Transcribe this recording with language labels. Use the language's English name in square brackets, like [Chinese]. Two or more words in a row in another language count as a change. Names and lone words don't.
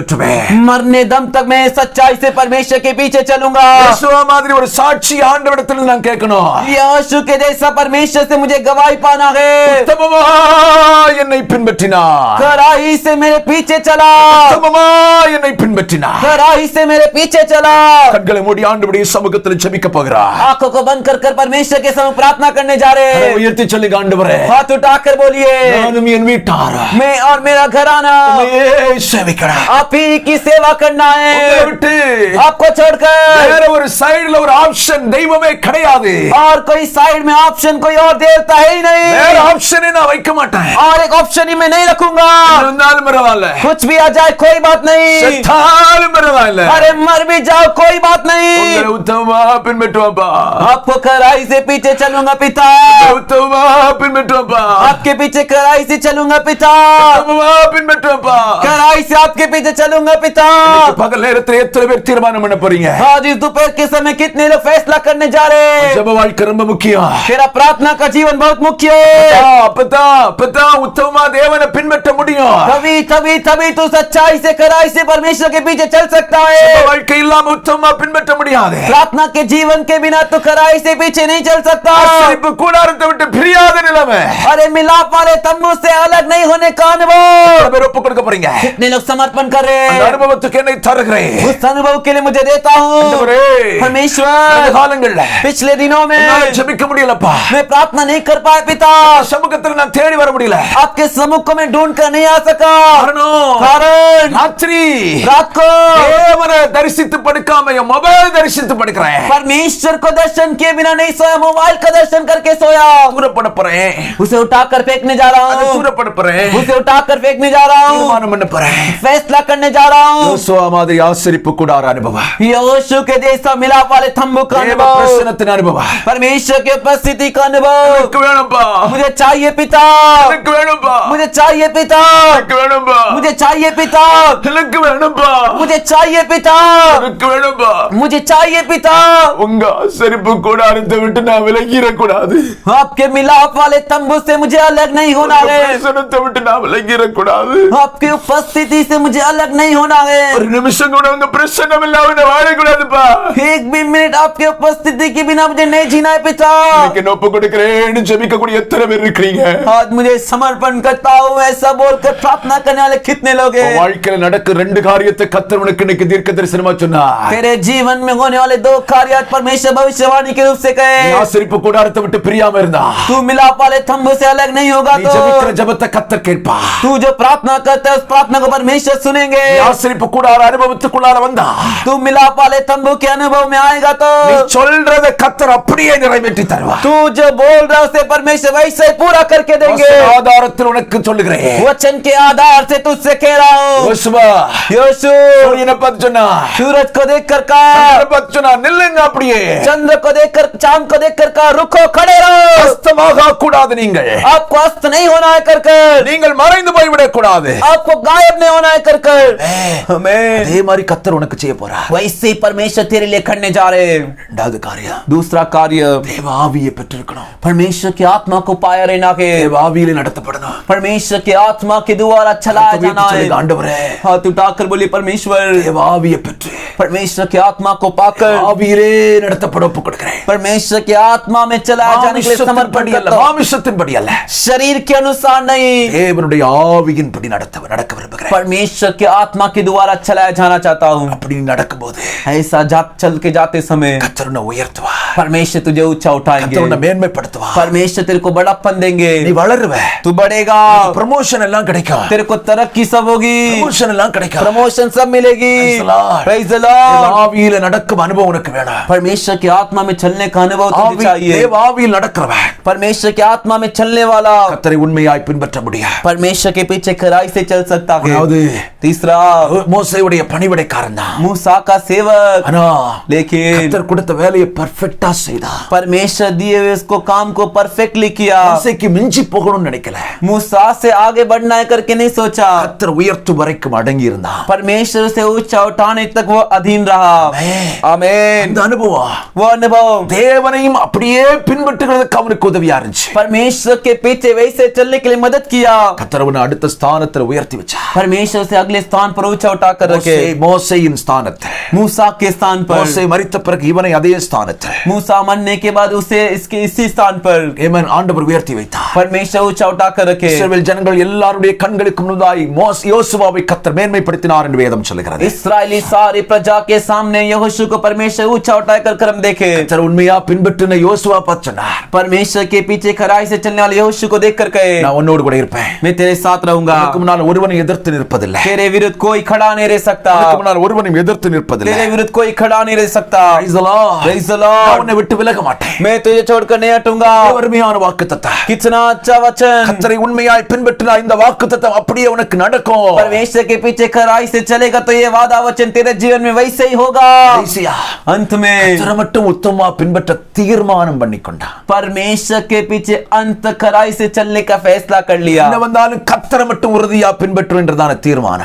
[Hindi] मरने दम तक मैं सच्चाई से परमेश्वर के पीछे चलूंगा। [Tamil] யோசுவா மாதிரி ஒரு ஒரு சாட்சி ஆண்டவரிடத்தில் நான் கேட்கணும். [Hindi] यहोशू के जैसा परमेश्वर से मुझे गवाही पाना है। [Tamil] உத்தமமாய் என்னை பின்பற்றினார், [Hindi] कड़ाई से मेरे पीछे चला, [Tamil] உத்தமமாய் என்னை பின்பற்றினார். [Hindi] कड़ाई से मेरे पीछे चला। [Tamil] கண்களை மூடி ஆண்டவருடைய சமூகத்தில் ஜெபிக்க போகிறார். [Hindi] आंखों को बंद कर परमेश्वर के सामने प्रार्थना करने जा रहे हैं। [Tamil] உயர்த்தி சொல்லுங்க, ஆண்டவரே [Hindi] हाथ उठाकर बोलिए, [Tamil] நானும் என் வீட்டார் [Hindi] मैं और मेरा घराना [Tamil] உம்மையே சேவிக்கிறேன். [Hindi] आप ही की सेवा करना है। [Tamil] உங்களை விட்டு [Hindi] आपको छोड़कर [Tamil] வேற ஒரு சைடுல ஒரு ஆப்ஷன் தெய்வமே கிடையாது. [Hindi] और कोई साइड में ऑप्शन कोई और देवता है ही नहीं। [Tamil] வேற ஆப்ஷனை நான் வைக்க மாட்டேன். [Hindi] और एक ऑप्शन ही मैं नहीं रखूंगा। [Tamil] இருந்தாலும் பரவாயில்ல, [Hindi] कुछ भी आ जाए कोई बात नहीं। [Tamil] செத்தாலும் பரவாயில்ல, [Hindi] अरे मर भी जाओ कोई बात नहीं। [Tamil] உங்களை உத்தமமா பின்பற்றுவாப்பா, [Hindi] आपको कड़ाई से पीछे चलूंगा पिता, [Tamil] உத்தமமா பின்பற்றுவாப்பா, [Hindi] आपके पीछे कड़ाई से चलूंगा पिता, [Tamil] உத்தமமா பின்பற்றுவாப்பா. [Hindi] कड़ाई से आपके पीछे चलूंगा पिता। [Tamil] பகல் நேரத்தில் எத்தனை பேர் தீர்மானம் பண்ண போறீங்க? [Hindi] आज इस दोपहर के समय कितने लोग फैसला करने जा रहे हैं? [Tamil] ஜெப வாழ்க்கை ரொம்ப முக்கியம். [Hindi] तेरा प्रार्थना का जीवन बहुत मुख्य है। [Tamil] அப்பதான் உத்தமமா தேவனை பின்பற்ற முடியும். [Hindi] तभी तभी तभी तू सच्चाई से कड़ाई से परमेश्वर के पीछे चल सकता [Tamil] ஜெப [Hindi] है। [Tamil] வாழ்க்கை இல்லாம உத்தமமா பின்பற்ற முடியாது. [Hindi] प्रार्थना के जीवन के बिना तो कड़ाई से पीछे नहीं चल सकता। [Tamil] ஆசரிப்பு கூடாரத்தை விட்டு பிரியாத நிலைமை. [Hindi] अरे मिलाप वाले तंबू से अलग नहीं होने का अनुभव। [Tamil] எத்தனை பேர் ஒப்பு கொடுக்க போறீங்க? [Hindi] कितने लोग समर्पण कर रहे [Tamil] அந்த [Hindi] हैं? [Tamil] அனுபவத்துக்கு என்னை தருகிறேன். [Hindi] उस अनुभव के लिए मुझे देता हूँ [Tamil] ஆண்டவரே, இந்த [Hindi] परमेश्वर। [Tamil] காலங்கள்ல [Hindi] पिछले दिनों में [Tamil] என்னால ஜெபிக்க முடியலப்பா. [Hindi] मैं प्रार्थना नहीं कर पाया पिता। [Tamil] சமூகத்துல நான் தேடி வர முடியல. [Hindi] आपके सम्मुख को मैं ढूंढ कर नहीं आ सका। [Tamil] காரணம், [Hindi] कारण [Tamil] ராத்திரி [Hindi] रात को [Tamil] தேவனை தரிசித்து படுக்காம என் மொபைல் தரிசித்து படுக்கிறேன். [Hindi] परमेश्वर को दर्शन किए बिना नहीं सोया, मोबाइल का दर्शन करके सोया। [Tamil] தூரப்பட போறேன், [Hindi] उसे उठाकर फेंकने जा रहा हूँ, [Tamil] தூரப்பட போறேன், [Hindi] उसे उठाकर फेंकने जा रहा हूँ, [Tamil] தீர்மானம் பண்ண போறேன். [Hindi] फैसला करने जा रहा हूँ। [Tamil] யோசுவா மாதிரி ஆசரிப்பு கூடார அனுபவம், [Hindi] यहोशू के जैसा मिलाप वाले तंबू का [Tamil] தேவ [Hindi] अनुभव, [Tamil] பிரசன்னத்தின் அனுபவம் [Hindi] परमेश्वर की उपस्थिति का अनुभव [Tamil] எனக்கு வேணும்பா, [Hindi] मुझे चाहिए पिता, [Tamil] எனக்கு வேணும்பா, [Hindi] मुझे चाहिए पिता, [Tamil] எனக்கு வேணும்பா, [Hindi] मुझे चाहिए पिता, [Tamil] எனக்கு வேணும்பா, [Hindi] मुझे चाहिए पिता, [Tamil] எனக்கு வேணும்பா. [Hindi] मुझे चाहिए पिता। [Tamil] உங்க ஆசரிப்பு கூடாரத்தை விட்டு நான் விலகிடக்கூடாது. [Hindi] आपके मिलाप वाले तंबू से मुझे अलग नहीं होना [Tamil] உங்க [Hindi] है। [Tamil] பிரசன்னத்தை விட்டு நான் விலகிடக்கூடாது. [Hindi] आपकी उपस्थिति से मुझे अलग नहीं होना है। [Tamil] ஒரு நிமிஷம் கூட உங்க பிரசன்னம் இல்லாம நான் வாழக்கூடாதுப்பா. [Hindi] एक भी मिनट आपके उपस्थिति के बिना मुझे नहीं जीना है पिता। [Tamil] இன்னைக்கு நான் ஒப்பு கொடுக்கிறேன்னு ஜெபிக்கக்கூடிய எத்தனை பேர் இருக்கீங்க? [Hindi] आज मुझे समर्पण करता हूँ ऐसा बोलकर प्रार्थना करने वाले कितने लोग [Tamil] உன் [Hindi] हैं? [Tamil] வாழ்க்கையில நடக்க ரெண்டு காரியத்தை கர்த்தர் உனக்கு இன்னைக்கு தீர்க்க தரிசனமா சொன்னார். [Hindi] तेरे जीवन में होने वाले दो कार्य आज परमेश्वर भविष्यवाणी के रूप से [Tamil] நீ [Hindi] कहे। [Tamil] ஆசரிப்பு கூடாரத்தை விட்டு பிரியாம இருந்தா [Hindi] तू मिलाप वाले तंबू से अलग नहीं होगा [Tamil] நீ ஜெபிக்கிற [Hindi] तो [Tamil] ஜெபத்தை கர்த்தர் கேட்பா. [Hindi] तू जो प्रार्थना करता है उस प्रार्थना को परमेश्वर सुनेंगे। [Tamil] நீ ஆசரிப்பு கூடார அனுபவத்துக்குள்ளார வந்தா [Hindi] तू मिलाप वाले तंबू के अनुभव में आएगा तो [Tamil] நீ சொல்றத கர்த்தர் அப்படியே நிறைவேற்றி தருவார். [Hindi] तू जो बोल रहा है उसे परमेश्वर वैसे ही पूरा करके देंगे। [Tamil] ஆதாரத்தில் உனக்கு சொல்லுகிறேன். [Hindi] वचन के आधार से तुझसे कह रहा हूँ [Tamil] யோசுவா [Hindi] यहोशू [Tamil] சூரியனை பார்த்து சொன்னா, [Hindi] सूरज को देखकर कहा, [Tamil] சந்திரனை பார்த்து சொன்னா, நில்லுங்க அப்படியே. [Hindi] चंद्र को देखकर चांद को देखकर कहा रुको खड़े रहो। [Tamil] அஸ்தமாக கூடாது, நீங்கள் [Hindi] आपको अस्त नहीं होना है कर [Tamil] நீங்கள் மறைந்து போய்விடக் கூடாது. [Hindi] आपको गायब नहीं होना है कर हमें [Tamil] அதே மாதிரி கர்த்தர் உனக்கு செய்ய போறார். [Hindi] वैसे ही परमेश्वर तेरे लिए करने जा रहे हैं। [Tamil] இரண்டாவது காரியம், [Hindi] दूसरा कार्य [Tamil] தேவ ஆவியை பெற்றிருக்கணும். [Hindi] परमेश्वर की आत्मा को पाया रहना के [Tamil] தேவ ஆவியிலே நடத்தப்படணும். [Hindi] परमेश्वर की आत्मा के द्वारा चलाया जाना है। [Tamil] சொல்லுங்க, ஆண்டவரே [Hindi] हाथ उठाकर बोलिए परमेश्वर [Tamil] தேவ ஆவியை பெற்று [Hindi] परमेश्वर की आत्मा को पाकर [Tamil] ஆவியிலே நடத்தப்பட ஒப்பு கொடுக்கிறேன். [Hindi] परमेश्वर की आत्मा में चलाया जाने के लिए समर्पण करता हूं। [Tamil] மாமிசத்தின்படி அல்ல, [Hindi] शरीर के अनुसार नहीं [Tamil] தேவனுடைய ஆவியின்படி நடக்க விரும்புகிறேன். [Hindi] परमेश्वर की आत्मा के द्वारा चलाया जाना चाहता हूँ। [Tamil] அப்படி நடக்கும்போது [Hindi] ऐसा चल के जाते समय [Tamil] கர்த்தர் உன்னை உயர்த்துவார். [Hindi] परमेश्वर तुझे ऊंचा उठाएंगे। [Tamil] கர்த்தர் உன்னை மேன்மைப்படுத்துவார். [Hindi] परमेश्वर तेरे को बड़ापन देंगे। [Tamil] நீ வளருவ, [Hindi] तू बढ़ेगा, [Tamil] ப்ரமோஷன் எல்லாம் கிடைக்கும். [Hindi] तेरे को तरक्की सब होगी, [Tamil] ப்ரமோஷன் எல்லாம் கிடைக்கும். [Hindi] प्रमोशन सब मिलेगी। [English] Praise the Lord. Praise the Lord। [Tamil] தேவ ஆவியிலே நடக்கும் அனுபவம் உனக்கு வேணும். [Hindi] परमेश्वर की आत्मा में चलने का अनुभव तुझे चाहिए। [Tamil] தேவ ஆவியில் நடக்கிறவன் [Hindi] परमेश्वर की आत्मा में चलने वाला [Tamil] கர்த்தரை உண்மையாய் பின்பற்ற முடியும். [Hindi] परमेश्वर के पीछे खराई से चल सकता है। [Tamil] அதாவது [Hindi] तीसरा [Tamil] மோசேயுடைய பணிவிடைக்காரன் தான். [Hindi] मूसा का सेवक, [Tamil] ஆனா [Hindi] लेकिन [Tamil] கர்த்தர் கொடுத்த வேலையை பெர்ஃபெக்ட்டா செய்தான். [Hindi] परमेश्वर दिए हुए उसको काम को परफेक्टली किया। [Tamil] மோசேக்கு மிஞ்சி போகணும்னு நினைக்கல. [Hindi] मूसा से आगे बढ़ना है करके नहीं सोचा। [Tamil] கர்த்தர் உயர்த்தும் வரைக்கும் அடங்கி இருந்தான். [Hindi] परमेश्वर से ऊंचा उठाने तक वो अधीन रहा। आमीन। [Tamil] இந்த அனுபவம் [Hindi] वो अनुभव [Tamil] தேவனையும் அப்படியே பின்பற்றுகிறதுக்கு அவனுக்கு உதவியா இருந்துச்சு. [Hindi] परमेश्वर के पीछे वैसे चलने के लिए मदद किया। [Tamil] கர்த்தர் அவனை அடுத்த ஸ்தானத்துல உயர்த்தி வச்சார். [Hindi] परमेश्वर से अगले स्थान पर ऊंचा उठाकर रखे. [Tamil] மோசேயின் ஸ்தானத்தை, [Hindi] मूसा के स्थान पर. [Tamil] மோசே மரித்த பிறகு இவனை அதே ஸ்தானத்தை, [Hindi] मूसा मरने के बाद उसे इसके इसी स्थान पर [Tamil] ஆண்டவர் உயர்த்தி வைத்தார். [Hindi] परमेश्वर ऊंचा उठाकर रखे. [Tamil] இஸ்ரவேல் ஜனங்கள் எல்லாருடைய கண்களுக்கு முன்னதாய் யோசுவாவை கர்த்தர் மேன்மைப்படுத்தினார் என்று வேதம் சொல்லுகிறது. [Hindi] इस्राएली सारी प्रजा के सामने यहोशू को परमेश्वर ऊंचा उठाकर कर्म देखे. [Tamil] கர்த்தர் உண்மையா பின்பற்றின யோசுவா பச்சனார். [Hindi] परमेश्वर के पीछे खराई से चलने वाले यहोशू को देखकर कहे, [Tamil] நான் உன்னோடு கூட இருப்பேன். [Hindi] मैं तेरे साथ रहूंगा. [Tamil] உனக்கு முன்னால் ஒருவனை எதிர்த்து நிற்பதில்லை. [Hindi] तेरे विरुद्ध कोई खड़ा नहीं रह सकता. [Tamil] உனக்கு முன்னால் ஒருவனையும் எதிர்த்து நிற்பதில்லை. [Hindi] तेरे विरुद्ध कोई खड़ा नहीं रह सकता. [English] Praise the Lord. Praise the Lord. [Tamil] நான் உன்னை விட்டு விலக மாட்டேன். [Hindi] मैं तुझे छोड़कर नहीं हटूंगा. [Tamil] அருமையான வாக்குத்தத்தம். [Hindi] कितना अच्छा वचन. [Tamil] கர்த்தரை உண்மையாய் பின்பற்றினால் இந்த வாக்குத்தத்தம் அப்படியே உனக்கு நடக்கும். [Hindi] परमेश्वर के पीछे खराई से चलेगा तो ये वादा वचन तेरे जीवन में वैसे ही होगा. अंत में [Tamil] கர்த்தரை மட்டும் உத்தமமா பின்பற்ற தீர்மானம் பண்ணிக்கொண்டான். [Hindi] परमेश्वर के पीछे अंत खराई से चलने का फैसला कर लिया. [Tamil] என்ன வந்தாலும் கர்த்தரை மட்டும் உறுதியா பின்பற்றும் என்றதான தீர்மானம்.